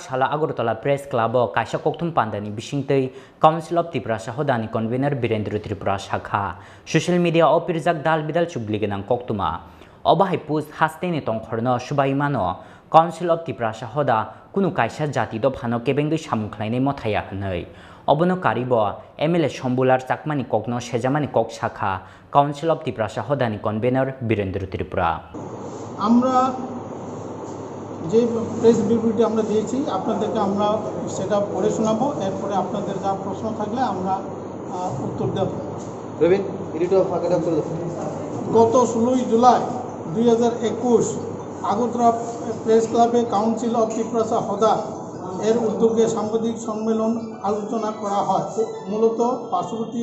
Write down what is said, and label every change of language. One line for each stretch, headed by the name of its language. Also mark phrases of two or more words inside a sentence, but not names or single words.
Kok Borok: shala Agartala press club o kaisa kokthum pandani bisingtei Council of Tiprasa Hoda ni convener Birendra Tripura shakha
English: social media
Kok Borok: o pirjak dal bidal chubligenang koktuma obahai post hasteni tongkhorno subaimano Council of Tiprasa Hoda kunu kaisa jati do phano kebengdui samukhlainai mothaya hnai obono karibo MLA Sombolar Chakmani kokno sejamani kok shakha Council of Tiprasa Hodani convener Birendra Tripura
Bangla: আমরা যে প্রেস বিবৃতি আমরা দিয়েছি আপনাদেরকে আমরা সেটা পড়ে শোনাবো এরপরে আপনাদের যা প্রশ্ন থাকলে আমরা উত্তর দেব রবিন এডিটর ফাঁকাটা করে দাও গত 16 জুলাই 2021 আগরতলা প্রেস ক্লাবে কাউন্সিল অফ ত্রিপুরা হদা এর উদ্যোগে সাংবাদিক সম্মেলন আলোচনা করা হয় মূলত পার্শ্ববর্তী